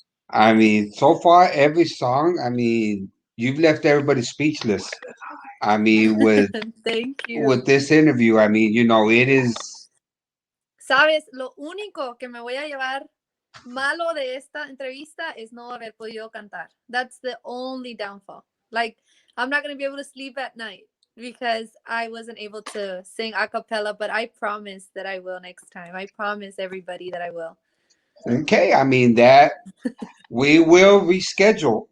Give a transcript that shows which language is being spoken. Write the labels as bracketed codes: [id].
[en] I mean, so far every song, I mean, you've left everybody speechless. I mean, with Thank with you. this interview, I mean, it is. [es] Sabes, lo único que me voy a llevar malo de esta entrevista es no haber podido cantar. [en] That's the only downfall. Like, I'm not going to be able to sleep at night because I wasn't able to sing a cappella, but I promise that I will next time. I promise everybody that I will. Okay, I mean that we will reschedule.